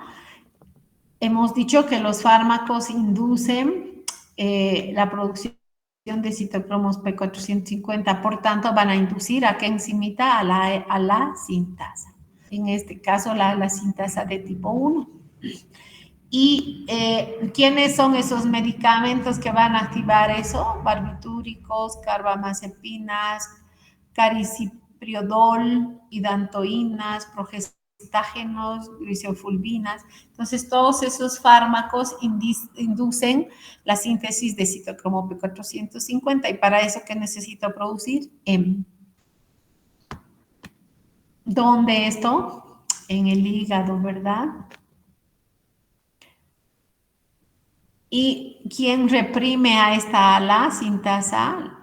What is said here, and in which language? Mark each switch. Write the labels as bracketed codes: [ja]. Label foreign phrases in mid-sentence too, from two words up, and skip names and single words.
[es] Hemos dicho que los fármacos inducen la producción de citocromos P450, por tanto van a inducir a qué enzimita, a la sintasa. En este caso, la sintasa de tipo 1. ¿Y quiénes son esos medicamentos que van a activar eso? Barbitúricos, carbamazepinas, caricipriodol, hidantoínas, progestágenos, glicofulvinas. Entonces, todos esos fármacos inducen la síntesis de citocromo P450 y para eso, ¿qué necesito producir? ¿Dónde esto? En el hígado, ¿verdad? ¿Y quién reprime a la sintasa?